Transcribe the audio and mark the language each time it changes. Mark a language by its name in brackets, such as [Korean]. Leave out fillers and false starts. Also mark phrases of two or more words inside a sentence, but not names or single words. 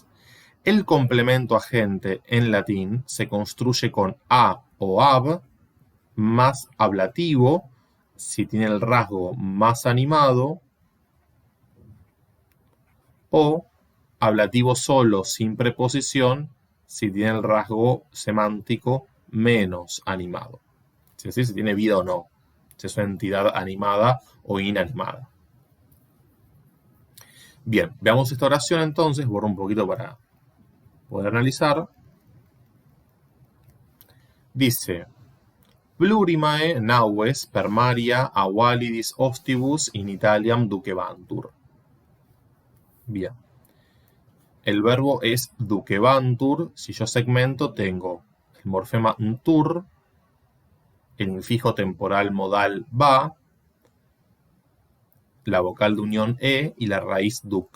[Spanish] El complemento agente en latín se construye con a o ab más ablativo si tiene el rasgo más animado, o ablativo solo sin preposición si tiene el rasgo semántico menos animado. Es decir, si tiene vida o no, si es una entidad animada o inanimada. Bien, veamos esta oración entonces, borro un poquito para poder analizar. Dice: [Latin] plurimae naves per Maria avalidis ostibus in Italiam ducebantur. [Spanish] Bien. El verbo es ducebantur. Si yo segmento, tengo el morfema ntur, el infijo temporal modal va, la vocal de unión e y la raíz duc.